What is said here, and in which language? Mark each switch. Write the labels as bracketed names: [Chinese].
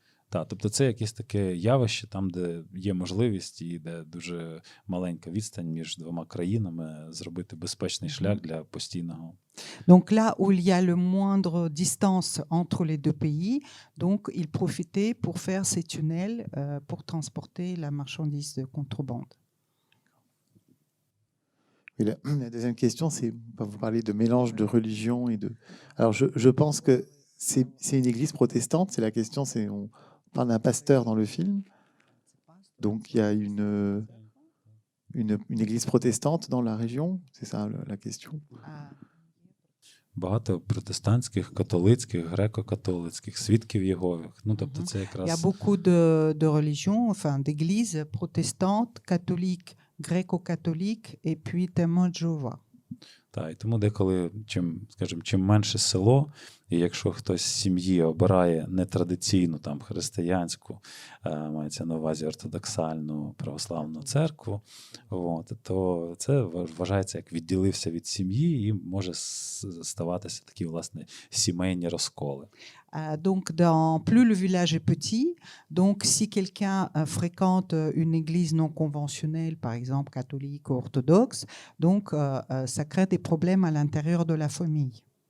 [Ukrainian] тобто це якесь таке явище, там, де є можливість і де дуже маленька відстань між двома країнами зробити безпечний шлях для постійного. [French] Donc là où il y a le moindre distance entre les deux pays, donc ils profitaient pour faire ces tunnels pour transporter la marchandise de contrebande. Et la deuxième question, c'est, vous parlez de mélange de religion et de... Alors, je pense que c'est une église protestante. C'est la question, c'est on parle d'un pasteur dans le film. Donc, il y a une église protestante dans la région? C'est ça la question. [Ukrainian] Багато протестантських, католицьких, греко-католицьких, свідків Єгових. Ну, тобто це [French] Il y a [Ukrainian] якраз [French] beaucoup de religions, enfin d'églises protestantes, catholiques, gréco-catholiques et puis témoins de Jéhovah. [Ukrainian] та, і тому деколи, чим менше село, і якщо хтось з сім'ї обирає нетрадиційну там християнську, мається на увазі ортодоксальну православну церкву, то це вважається як відділився від сім'ї і може ставатися такі, власне, сімейні розколи. [French] Donc, plus le village est petit, donc si quelqu'un fréquente une église non conventionnelle, par exemple catholique ou orthodoxe, donc ça crée des problèmes à l'intérieur de la famille.